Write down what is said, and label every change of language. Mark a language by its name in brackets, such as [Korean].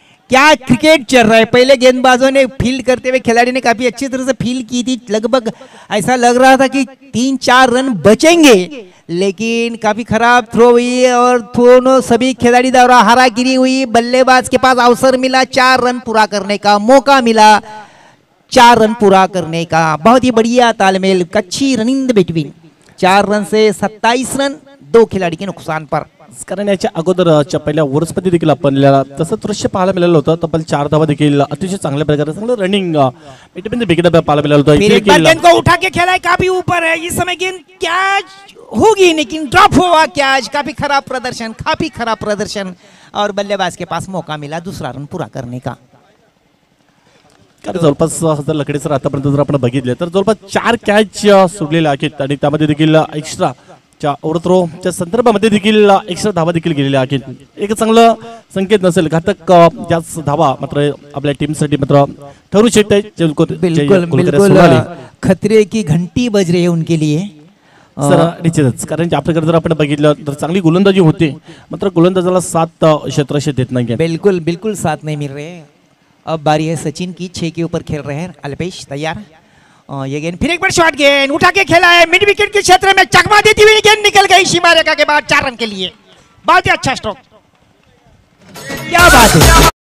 [Hindi] क्या क्रिकेट चल रहा है। पहले गेंदबाजों ने फील्ड करते हुए खिलाड़ी ने काफी अच्छी तरह से फील्ड की थी, लगभग ऐसा लग रहा था कि 3-4 रन बचेंगे लेकिन काफी खराब थ्रो हुई और दोनों सभी खिलाड़ी द्वारा हारागिरी हुई। बल्लेबाज के पास अवसर मिला 4 रन पूरा करने का, मौका मिला 4 रन पूरा करने का। बहुत ही बढ़िया तालमेल, अच्छी रनिंग बिटवीन। 4 रन से 27 रन 2 खिलाड़ी के नुकसान पर। [Marathi] कारण याच्या अगोदरच्या पहिल्या ओव्हर्समध्ये देखील आपल्याला तसं दृश्य पाहायला मिळालं होतं। तब्बल 4 धावा देखील अतिशय चांगल्या प्रकारे चांगलं रनिंग बिटवीन द विकेट पाहायला मिळालं होतं। [Hindi] फिर एक बार गेंद को उठा के खेला है, काफी ऊपर है इस समय गेंद, कैच होगी लेकिन ड्रॉप हुआ कैच। काफी खराब प्रदर्शन और बल्लेबाज के पास मौका मिला दूसरा रन पूरा करने का। [Marathi] कारण जवळपास जर लकडे सर आतापर्यंत जर आपण बघितले तर जवळपास 4 कॅच सोडलेले आहेत आणि त्यामध्ये देखील एक्स्ट्रा च्या ओव्हरथ्रोच्या संदर्भामध्ये देखील एक्स्ट्रा धावा देखील गेलेल्या आहेत। एक चांगलं संकेत नसेल, घातक त्याच धावा मात्र आपल्या टीमसाठी मात्र ठरू शकते। [Hindi] बिल्कुल खतरे की घंटी बज रही है उनके लिए [Marathi] सर निश्चितच। कारण ज्या प्रकारे जर आपण बघितलं तर चांगली गोलंदाजी होते मात्र गोलंदाजाला 7 क्षेत्ररक्षक देत नाही। [Hindi] बिल्कुल साथ नहीं मिल रहे। अब बारी है सचिन की, 6 के ऊपर खेल रहे हैं अल्पेश। तैयार, ये गेंद, फिर एक बार शॉर्ट गेंद उठा के खेला है, मिड विकेट के क्षेत्र में चकमा देती हुई गेंद निकल गई सीमा रेखा के बाद 4 रन के लिए। बहुत ही अच्छा स्ट्रोक, क्या बात है।